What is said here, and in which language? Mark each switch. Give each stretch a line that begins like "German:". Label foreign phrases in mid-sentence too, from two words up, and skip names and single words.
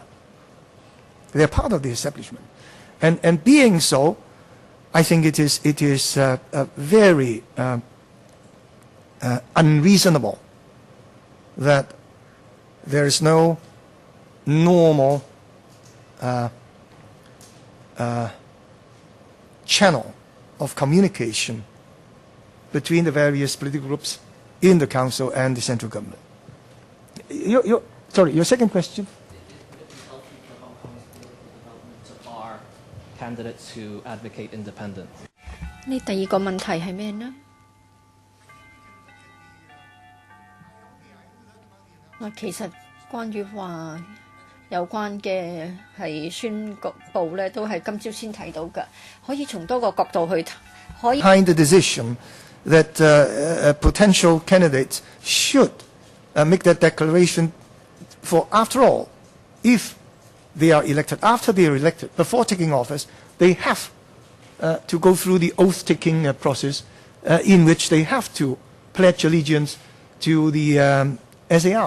English: They are part of the establishment. And being so, I think it is very unreasonable that there is no normal channel of communication between the various political groups in the council and the central government. Sorry, your second question? To bar candidates who advocate independence.
Cantonese: 呢第二個問題係咩呢？其實關於話有關嘅係宣佈咧，都係今朝先睇到㗎，可以從多個角度去可以。
English: Behind the decision that potential candidates should make that declaration for, after all, if they are elected, after they are elected, before taking office, they have to go through the oath-taking process in which they have to pledge allegiance to the SAR.